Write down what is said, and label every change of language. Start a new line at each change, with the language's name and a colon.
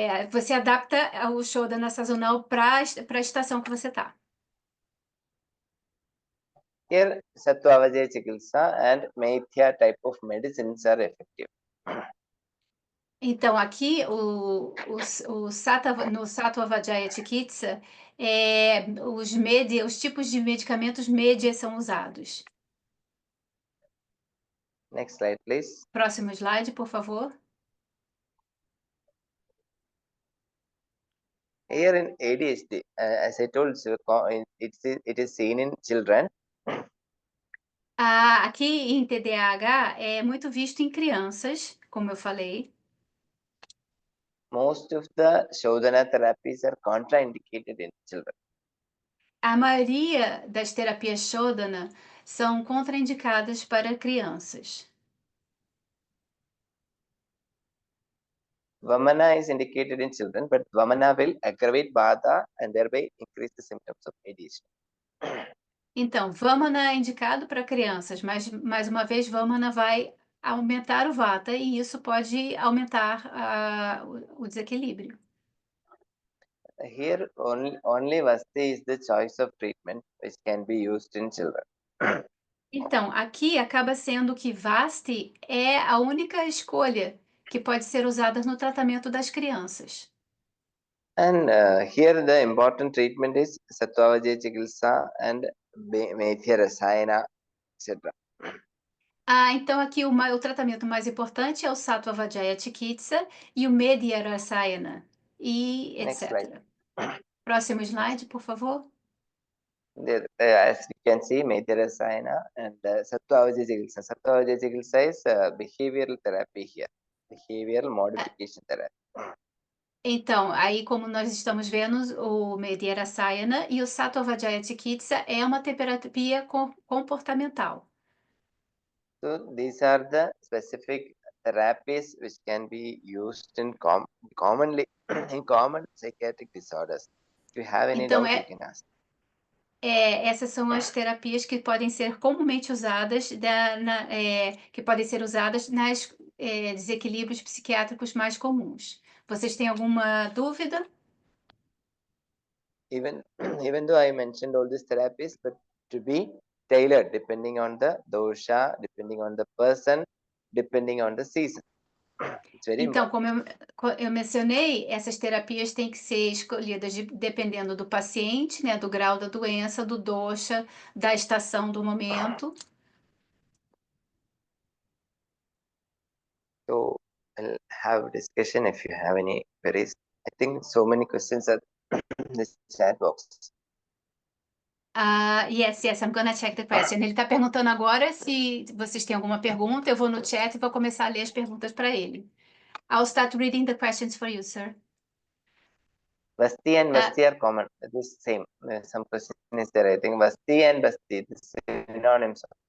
Portuguese: Você adapta o Shodhana sazonal para a estação que você está.
English: Here, Sattva-Vajaya Chikilsa and Maithya type of medicines are effective.
Portuguese: Então, aqui no Sattva-Vajaya Chikitsa, os tipos de medicamentos média são usados.
English: Next slide, please.
Portuguese: Próximo slide, por favor.
English: Here in ADHD, as I told you, it is seen in children.
Portuguese: Aqui em TDAH é muito visto em crianças, como eu falei.
English: Most of the Shodhana therapies are contraindicated in children.
Portuguese: A maioria das terapias Shodhana são contraindicadas para crianças.
English: Vamana is indicated in children, but Vamana will aggravate Vata and thereby increase the symptoms of ADHD.
Portuguese: Então, Vamana é indicado para crianças, mas mais uma vez Vamana vai aumentar o Vata e isso pode aumentar o desequilíbrio.
English: Here only Vasti is the choice of treatment which can be used in children.
Portuguese: Então, aqui acaba sendo que Vasti é a única escolha que pode ser usada no tratamento das crianças.
English: And here the important treatment is Sattva Chikitsa and Methya Rasayana, etc.
Portuguese: Então aqui o tratamento mais importante é o Sattva Vajaya Chikitsa e o Medhya Rasayana e
English: Next
Portuguese: etc. Próximo slide, por favor.
English: There, as we can see, Methya Rasayana and Sattva Chikitsa. Sattva Chikitsa is behavioral therapy here, behavioral modification therapy.
Portuguese: Então, aí como nós estamos vendo, o Medhya Rasayana e o Sattva Vajaya Chikitsa é uma terapia comportamental.
English: So these are the specific therapies which can be used in commonly in common psychiatric disorders. If you have any
Portuguese: Então,
English: doubt, you can ask.
Portuguese: essas são as terapias que podem ser comumente usadas, que podem ser usadas nas desequilíbrios psiquiátricos mais comuns. Vocês têm alguma dúvida?
English: Even though I mentioned all these therapies, but to be tailored depending on the dosha, depending on the person, depending on the season. It's very
Portuguese: Então,
English: important.
Portuguese: como eu mencionei, essas terapias têm que ser escolhidas dependendo do paciente, né, do grau da doença, do dosha, da estação do momento.
English: So I'll have a discussion if you have any queries. I think so many questions are in this chat box. Yes, I'm gonna check the question.
Portuguese: Ele está perguntando agora se vocês têm alguma pergunta. Eu vou no chat e vou começar a ler as perguntas para ele.
English: I'll start reading the questions for you, sir. Vasti and Vasti are common. It is same. Some question is there. I think Vasti and Vasti, this is synonyms.